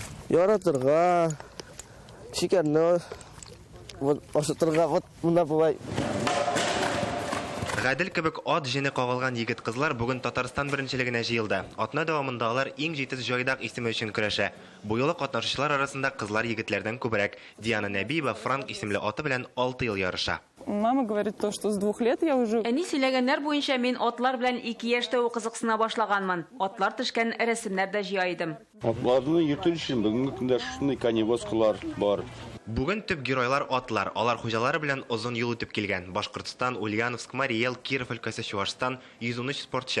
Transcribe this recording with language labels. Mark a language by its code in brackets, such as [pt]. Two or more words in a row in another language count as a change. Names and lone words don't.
[tt] Яратырга, шикәрне ашатырга вот монда булай. Гадел кебек ат җене кагылган егет-кызлар бүген Татарстан беренчелегенә җыелды. Атна дәвамында алар иң җитез җайдак исеме өчен көрәшә. Бу юлы катнашучылар арасында кызлар егетләрдән күбрәк. Диана Нәбиева Франк исемле аты белән 6 ел ярыша. [ru] Мама говорит то, что с 2 лет я уже... [tt] Әни сөйләгәннәр буенча мин атлар белән 2 яшьтә ук кызыксына башлаганмын. Атлар төшкән рәсемнәр дә җыя идем. Атларны йөртү өчен бүгенге көндә шундый коневозкалар бар. Бүген төп геройлар атлар. Алар хуҗалары белән озын юл үтеп килгән. Башкортстан, Ульяновск, Мари Эл, Киров өлкәсе, Чуашстан 113 спортчы.